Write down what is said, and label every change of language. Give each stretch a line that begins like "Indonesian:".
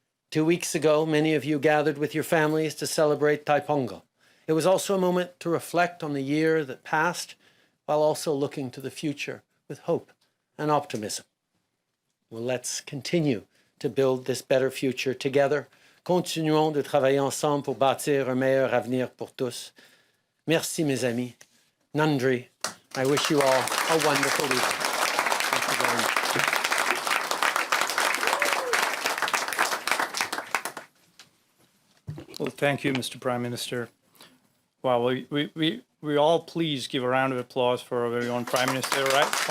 English: 2 weeks ago, many of you gathered with your families to celebrate Taiponga. It was also a moment to reflect on the year that passed, while also looking to the future with hope and optimism. Well, let's continue to build this better future together.
French: Continuons de travailler ensemble pour bâtir un meilleur avenir pour tous. Merci, mes amis. Nandri.
English: I wish you all a wonderful evening. Thank you very much. Well, thank you, Mr. Prime Minister. Wow, we all please give a round of applause for our very own Prime Minister, right?